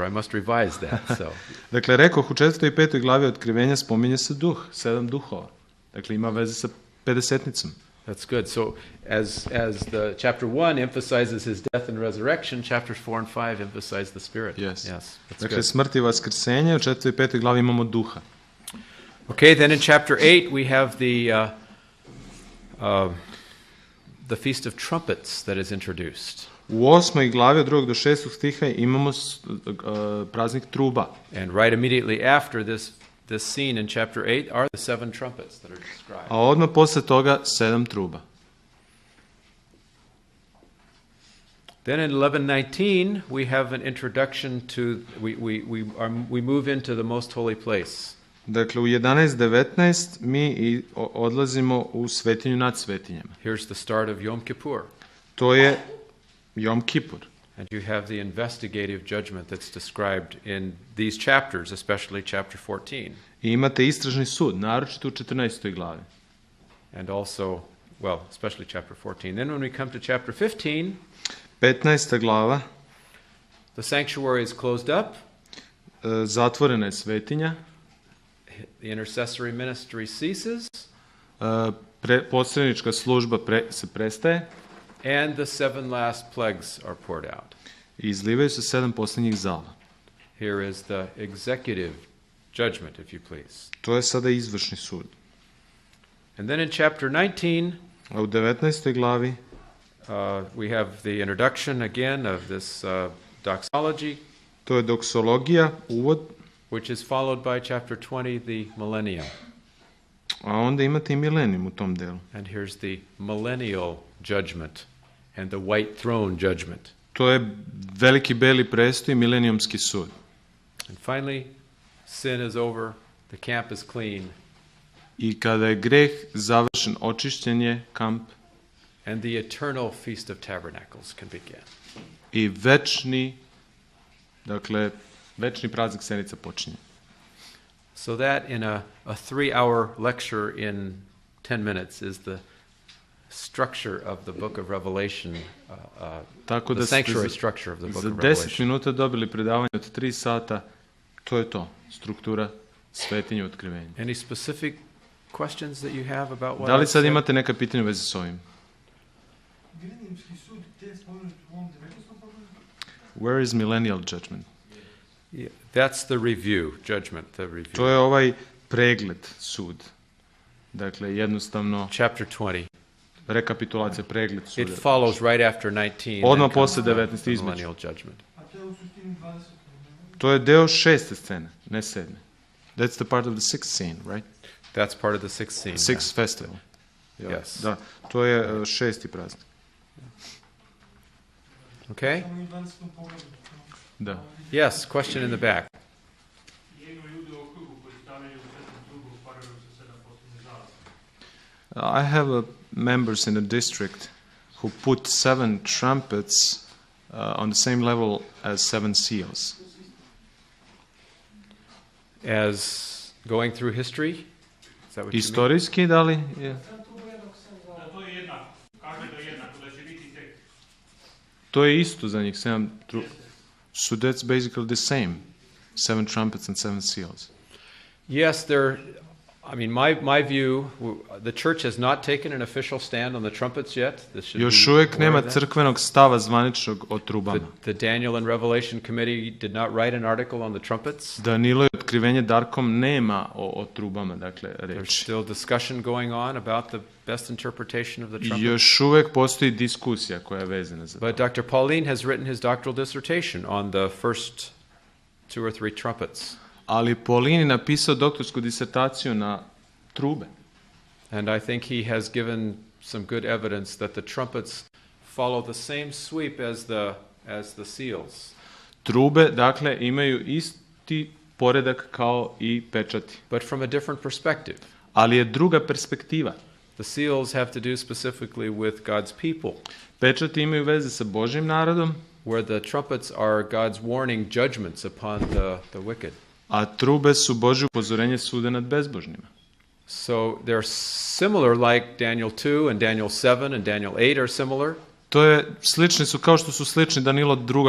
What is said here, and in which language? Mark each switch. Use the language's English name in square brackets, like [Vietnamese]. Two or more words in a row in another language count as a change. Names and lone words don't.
[English] I must revise that. So, [Serbian] Dakle, rekoh, u 4. i 5. glavi otkrivenja spominje se duh, 7 duhova. Dakle, ima veze sa Pedesetnicom. [English] that's good. So, as the chapter 1 emphasizes his death and resurrection, chapters 4 and 5 emphasize the Spirit. Yes. That's [Serbian] Dakle, [English] good. [Serbian] smrt i vaskrsenje, u 4. i 5. glavi imamo duha. [English] Okay, then in chapter 8 we have the Feast of Trumpets that is introduced. [Serbian] U 8. glavi od 2. do 6. stiha imamo praznik truba. [English] And right immediately after this scene in chapter 8 are the seven trumpets that are described. [Serbian] A odmah posle toga 7 truba. [English] Then in 11:19 we have an introduction to we move into the most holy place. [Serbian] Dakle, u 11.19 mi odlazimo u svetinju nad svetinjama. [English] Here's the start of Yom Kippur. [Serbian] To je Jom Kipur. [English] And you have the investigative judgment that's described in these chapters, especially chapter 14. [Serbian] I imate istražni sud, naročito u 14. glavi. [English] And also, well, especially chapter 14. Then when we come to chapter 15, [Serbian] 15. glava, [English] the sanctuary is closed up, [Serbian] zatvorena je svetinja, [English] the intercessory ministry ceases, [Serbian] posrednička služba se prestaje [English] and the seven last plagues are poured out. [Serbian] i izlivaju se 7 posljednjih zala. [English] Here is the executive judgment, if you please. [Serbian] To je sada izvršni sud. [English] And then in chapter 19, [Serbian] A u 19. glavi [English] we have the introduction again of this doxology, [Serbian] to je doksologija, uvod, [English] which is followed by chapter 20, the millennium. [Serbian] a onda imate i milenijum u tom delu. [English] And here's the millennial judgment and the white throne judgment. [Serbian] To je veliki beli prestoj i milenijumski sud. [English] And finally, sin is over, the camp is clean, [Serbian] I kada je greh završen, očišćen je kamp [English] and the eternal Feast of Tabernacles can begin. [Serbian] i večni praznik Senica počinje. [English] So that in a 3-hour lecture in 10 minutes is the structure of the book of Revelation, [Serbian] Tako [English] the [Serbian] da ste [English] sanctuary structure of the book [Serbian] za [English] of [Serbian] 10 [English] Revelation. [Serbian] minuta dobili predavanje od 3 sata To je to, struktura svetinje otkrivenja. [English] Any specific questions that you have about what [Serbian] Da li [English] I've [Serbian] sad [English] said? [Serbian] imate neka pitanja u vezi s ovim? Milenijumski sud, gdje je spomenut u ovom 19. poglavlju? [English] Where is millennial judgment? Yeah, that's the review, judgment, the review. [Serbian] To je ovaj pregled, sud. Dakle, jednostavno, [English] Chapter 20. [Serbian] rekapitulacija, pregled [English] It [Serbian] suda. [English] follows right after 19. [Serbian] Odmah [English] and comes [Serbian] posle [English] the [Serbian] 19. između. [English] millennial judgment. [Serbian] A to je u suštini 20. To je deo 6. scene, ne 7. [English] That's the part of the 6th scene, right? That's part of the sixth scene. 6th festival. Ja, Yes. [Serbian] Da, to je 6. praznik. [English] Okay? [Serbian] Samo i u 20. poglavlju. Da. [English] Yes, question in the back. I have members in a district who put 7 trumpets on the same level as 7 seals. As going through history? Is that what you mean? [Serbian] Istorijski, da li? je? To je isto za njih, 7 [English] So that's basically the same. 7 trumpets and 7 seals. Yes, my view, the church has not taken an official stand on the trumpets yet. This should [Serbian] Još [English] be [Serbian] uvijek [English] aware [Serbian] nema [English] of that. [Serbian] crkvenog stava zvaničnog o trubama. [English] The Daniel and Revelation Committee did not write an article on the trumpets. [Serbian] Danilo i otkrivenje Darkom nema o trubama, dakle, [English] There's [Serbian] reči. [English] still discussion going on about the best interpretation of the trumpet. [Serbian] Još uvijek postoji diskusija koja je vezana za to. [English] But Dr. Pauline has written his doctoral dissertation on the first 2 or 3 trumpets. [Serbian] Ali Paulin je napisao doktorsku disertaciju na trube. [English] And I think he has given some good evidence that the trumpets follow the same sweep as the seals. [Serbian] Trube, dakle, imaju isti poredak kao i pečati. [English] But from a different perspective. [Serbian] Ali je druga perspektiva. [English] The seals have to do specifically with God's people, [Serbian] Pečati imaju veze sa Božjim narodom, [English] where the trumpets are God's warning judgments upon the wicked. [Serbian] a trube su Božje upozorenje suda nad bezbožnima. [English] So they're similar, like Daniel 2 and Daniel 7 and Daniel 8 are similar. [Serbian] Slični su kao što su slični Danilo 2.